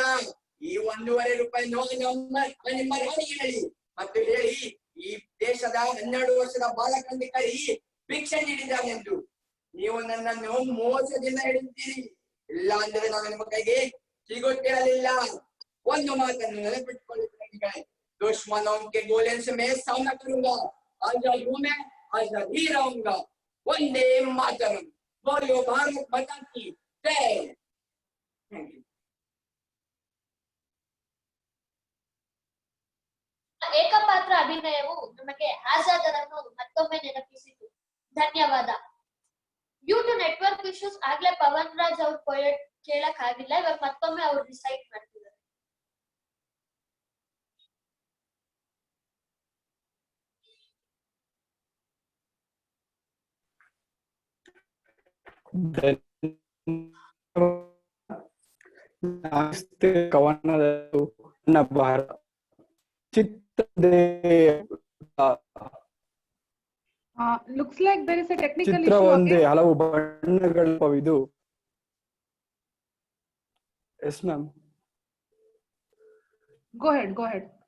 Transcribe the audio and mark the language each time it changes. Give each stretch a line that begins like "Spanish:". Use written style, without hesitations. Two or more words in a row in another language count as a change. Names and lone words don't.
Kannada: ಈ 1.5 ರೂಪಾಯಿ ನಿಮ್ಮ ರಾಣಿಗೆ ಹೇಳಿ ಮತ್ತು ಹೇಳಿ ಈ ದೇಶದ 12 ವರ್ಷದ ಬಾಲಕನಿಗೆ ಕೈ ಭಿಕ್ಷೆ ನೀಡಿದ್ದಾನೆಂದು. ನೀವು ನನ್ನನ್ನು ಮೋಸದಿಂದ ಹಿಡಿತೀರಿ, ಇಲ್ಲ ಅಂದ್ರೆ ನಾನು ನಿಮ್ಮ ಕೈಗೆ ಸಿಗುತ್ತಿರಲಿಲ್ಲ. ಒಂದು ಮಾತನ್ನು ನೆನಪಿಟ್ಟುಕೊಳ್ಳುತ್ತೇನೆ.
Hindi: दुश्मनों के गोले से मैं सामना करूंगा. आजाद हूं मैं, आजाद ही रहूंगा. वंदे मातरम. बोलो भारत माता की जय.
English: thank you.
Kannada: ಏಕಪಾತ್ರ ಅಭಿನಯವು ನಮಗೆ ಆಜಾದರನ್ನು ಮತ್ತೊಮ್ಮೆ ನೆನಪಿಸಿತು. ಧನ್ಯವಾದ.
English: due to network issues
Kannada: ಆಗ್ಲೇ ಪವನ್ ರಾಜ್ ಅವ್ರ ಪೋಯಟ್ ಕೇಳಕ್ ಆಗಿಲ್ಲ. ಇವಾಗ ಮತ್ತೊಮ್ಮೆ ಅವ್ರು ರಿಸೈಟ್ ಮಾಡ್ತಿದ್ದಾರೆ. ಕವನದ ನನ್ನ ಭಾರತ
English: looks like there is a technical
Kannada: ಚಿತ್ರ
English: issue
Kannada: ಒಂದೇ,
English: again.
Kannada: ಹಲವು ಬಣ್ಣಗಳಿದು.
English: yes ma'am. Go ahead.